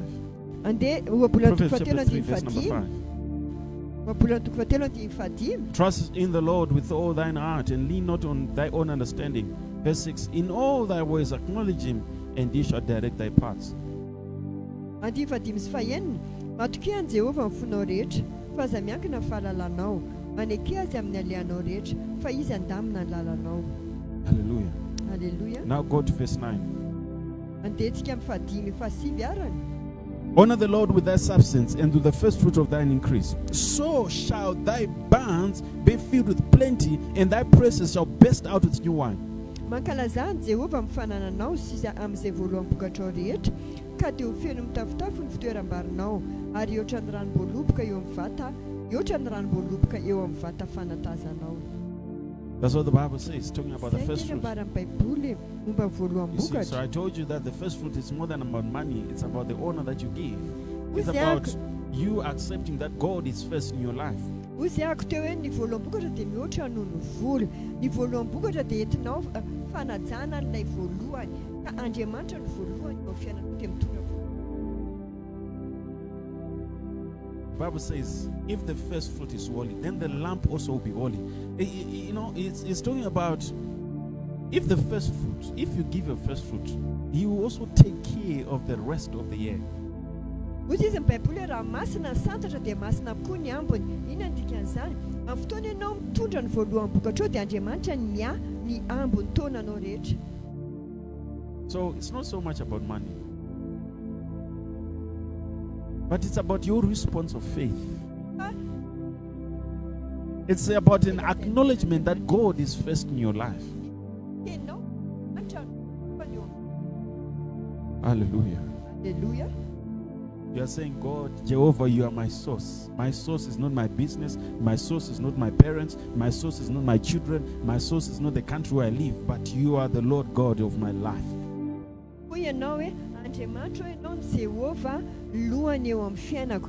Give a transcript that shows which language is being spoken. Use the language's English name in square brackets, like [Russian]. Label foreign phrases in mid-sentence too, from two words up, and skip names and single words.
[Malagasy] Andeha ohabolana toko [English] Proverbs chapter [Malagasy] fatelo 3, andiny [English] verse number 5. [Malagasy] fadimy. Ohabolana toko fatelo andiny fadimy. [English] Trust in the Lord with all thine heart and lean not on thy own understanding. Verse 6. In all thy ways acknowledge Him, and He shall direct thy paths. [Malagasy] Andiny fadimy sy fahenina. Matokia an' Jehovah ny fonao rehetra, fa aza miankina ny fahalalanao. Manekea azy amin'ny alehanao rehetra, fa izy andamina ny lalanao. Hallelujah. Alleluia. [English] Now go to verse 9. [Malagasy] Andehantsika amin'ny fadimy fasivy arany. [English] Honor the Lord with thy substance and with the first fruit of thine increase. So shall thy barns be filled with plenty, and thy presses shall burst out with new wine. [Malagasy] Mankalaza ny Jehovah amin'ny fanananao sy amin'izay voaloham-bokatrao rehetra, ka dia ho feno mitafotafo ny fitoeram-barinao, ary ohatry ny ranom-boaloboka eo amin'ny vata, ohatry ny ranom-boaloboka eo amin'ny vata fanatazanao. [English] That's what the Bible says, talking about the [Malagasy] Zay [English] first [Malagasy] tena [English] fruit. [Malagasy] mbaran'ny Baiboly momba ny [English] You see, so [Malagasy] voaloham-bokatra. [English] I told you that the first fruit is more than about money. It's about the honor that you give. It's [Malagasy] Hoy [English] about [Malagasy] zay [English] you accepting that God is first in your life. [Malagasy] hoy zay ako teo hoe ny voaloham-bokatra dia mihoatra noho ny vola. Ny voaloham-bokatra dia entinao fanajana n'ilay voalohany, ka Andriamanitra ny voalohany eo fiainanao dia mitondra. [English] The Bible says, if the first fruit is holy, then the lamp also will be holy. It's talking about if the first fruit, if you give your first fruit, He will also take care of the rest of the year. [Malagasy] Hoy izy ny Baiboly raha masina ny santatra dia masina koa ny ambony. Inona ny dikan'izany? Amin'ny fotoana ianao mitondra ny voaloham-bokatrao dia Andriamanitra ny ambony taonanao rehetra. [English] So it's not so much about money, but it's about your response of faith. It's about an acknowledgement that God is first in your life. [Malagasy] Ianao antrano. Hallelujah. Alleluia. [English] You are saying, God, Jehovah, you are my source. My source is not my business. My source is not my parents. My source is not my children. My source is not the country where I live. But you are the Lord God of my life. [Malagasy] Andriamanitra ianao ny Jehova lohany eo amin'ny fiainako.